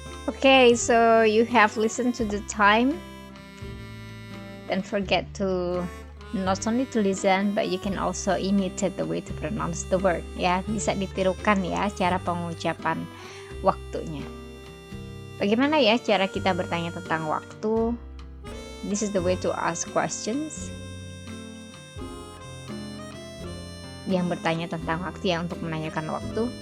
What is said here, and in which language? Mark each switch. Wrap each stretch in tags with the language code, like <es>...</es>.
<en>Okay, so you have listened to the time. Don't forget to not only to listen, but you can also imitate the way to pronounce the word.</en> <id>Ya, bisa ditirukan ya cara pengucapan waktunya. Bagaimana ya cara kita bertanya tentang waktu?</id> <en>This is the way to ask questions.</en> <id>Yang bertanya tentang waktu, yang untuk menanyakan waktu.</id>